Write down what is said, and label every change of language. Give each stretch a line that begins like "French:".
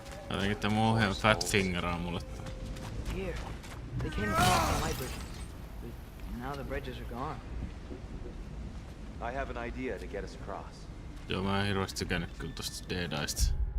Finnish: Jotenkin tää mun ohjaan fat fingeraa mulle.
English: Here. They came across the light bridges. But now the bridges are gone. I have an idea to get us across.
Finnish: Joo, mä en hirveesti tykännyt kyllä tosta Deadista.